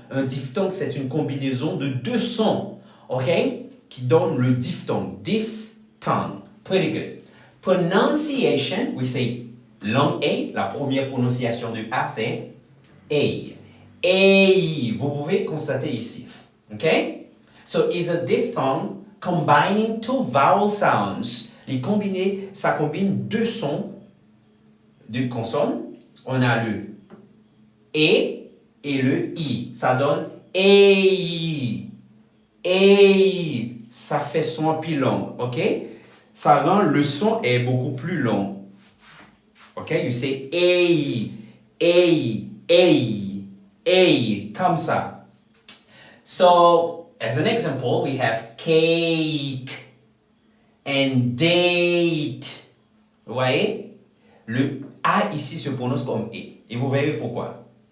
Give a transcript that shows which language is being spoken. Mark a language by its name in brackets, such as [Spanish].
[French] Un diphtongue, c'est une combinaison de deux sons, ok, qui donne le diphtongue. [English] Diphtongue. Pretty good. Pronunciation, we say long A. [French] La première prononciation de A, c'est A. A. Vous pouvez constater ici, ok? [English] So, it's a diphthong combining two vowel sounds. [French] Ça combine deux sons de consonnes. On a le E et le I. Ça donne E. E. Ça fait son plus long, ok? Ça rend le son est beaucoup plus long. [English] Ok? You say E. E. E. E. [French] Comme ça. [English] So, as an example, we have cake and date. [French] Vous voyez? Le A ici se prononce comme E. Et vous verrez pourquoi.